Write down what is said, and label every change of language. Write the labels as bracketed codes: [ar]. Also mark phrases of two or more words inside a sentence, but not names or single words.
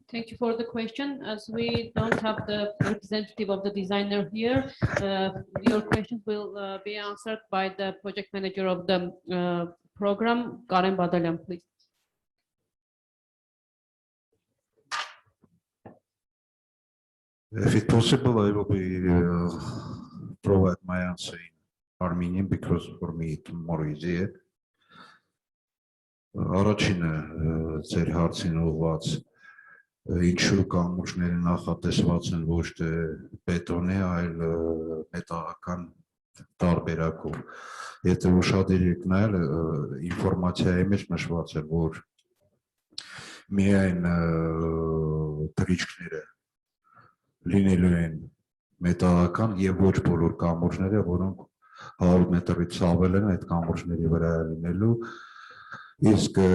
[en] Thank you for the question. As we don't have the representative of the designer here, your questions will be answered by the project manager of the program, Karen Badalyan, please. If it's possible, I will provide my answer in Armenian because for me it's more easier. [hy] Առաջինը ձեր հարցին ուղղված ինչու կամուրջները նախատեսված են ոչ թե բետոնի, այլ մետաղական տարբերակով։ Եթե ուշադիր եք նայել, ինֆորմացիայի մեջ նշված է, որ միայն թռիչքները լինելու են մետաղական եւ ոչ բոլոր կամուրջները, որոնք 100 մետրից ավել են, այդ կամուրջների վրա լինելու, իսկ